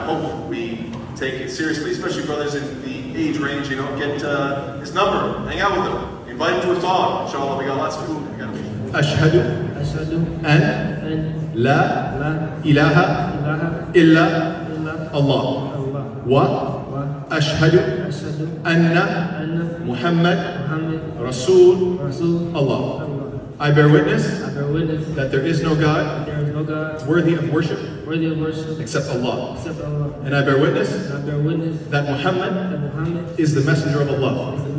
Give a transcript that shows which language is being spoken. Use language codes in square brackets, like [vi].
[en] I hope we take it seriously, especially brothers in the age range, get his number, hang out with him, invite him to a talk. Inshallah, we got lots of food. [ar] أشهد أن لا إله إلا الله وأشهد أن محمد رسول الله. [en] I bear witness that there is no God worthy of worship except Allah. And I bear witness that Muhammad is the messenger of Allah.